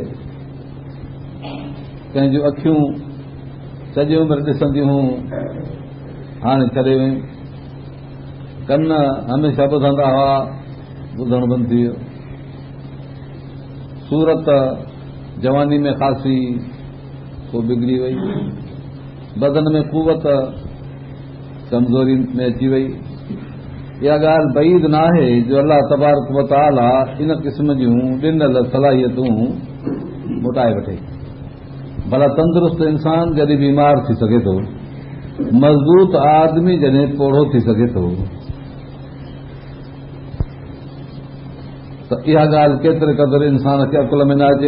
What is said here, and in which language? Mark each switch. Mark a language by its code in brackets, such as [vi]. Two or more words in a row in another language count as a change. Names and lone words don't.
[sd] कंहिंजूं अखियूं सॼी उमिरि ॾिसंदियूं हाणे छॾे वयूं, कन हमेशह ॿुधंदा हुआ ॿुधणु बंदि थी वियो, सूरत जवानी में ख़ासी पोइ बिगड़ी वई, बदन में कुवत कमज़ोरी में अची वई। इहा ॻाल्हि बईद न आहे जो अल्लाह [ar] تبارك وتعالى [sd] इन क़िस्म जूं ॾिनल सलाहियतूं मोटाए वठे। भला तंदुरुस्त इंसान जॾहिं बीमार थी सघे थो, मज़बूत आदमी जॾहिं पोढ़ो थी सघे थो, त इहा ॻाल्हि केतिरे क़दुरु इंसान खे अकुल में न अचे।